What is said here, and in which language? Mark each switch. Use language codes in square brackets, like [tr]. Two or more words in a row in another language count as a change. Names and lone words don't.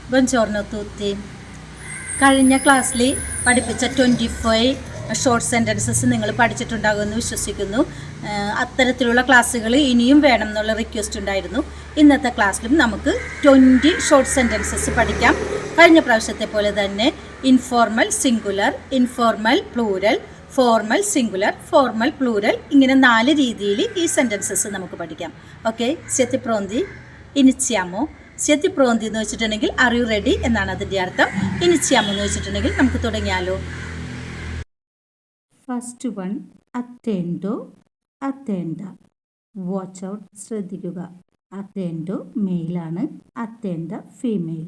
[it] Buongiorno tutti. [ml] കഴിഞ്ഞ ക്ലാസ്സിൽ പഠിപ്പിച്ച 25 [en] short sentences [ml] നിങ്ങൾ പഠിച്ചിട്ടുണ്ടാകുമെന്ന് വിശ്വസിക്കുന്നു. അത്തരത്തിലുള്ള ക്ലാസ്സുകൾ ഇനിയും വേണം എന്നുള്ള റിക്വസ്റ്റ് ഉണ്ടായിരുന്നു. ഇന്നത്തെ ക്ലാസ്സിലും നമുക്ക് 20 [en] short sentences [ml] പഠിക്കാം. കഴിഞ്ഞ പ്രാവശ്യത്തെ പോലെ തന്നെ [en] informal singular, informal plural, formal singular, formal plural, [ml] ഇങ്ങനെ 4 രീതിയിൽ ഈ സെൻറ്റൻസസ് നമുക്ക് പഠിക്കാം. ഓക്കെ, [it] siete pronti? Iniziamo. siete pronti [ml] എന്ന് വെച്ചിട്ടുണ്ടെങ്കിൽ [en] are you ready [ml] എന്നാണ് അതിൻ്റെ അർത്ഥം. ഇനിച്ചിയാമോ എന്ന് വെച്ചിട്ടുണ്ടെങ്കിൽ നമുക്ക് തുടങ്ങിയാലോ. [en] first one, [it] attento, attenta. [en] watch out, [ml] ശ്രദ്ധിക്കുക. അറ്റൻഡോ മെയിലാണ്, അറ്റൻഡ ഫീമെയിൽ.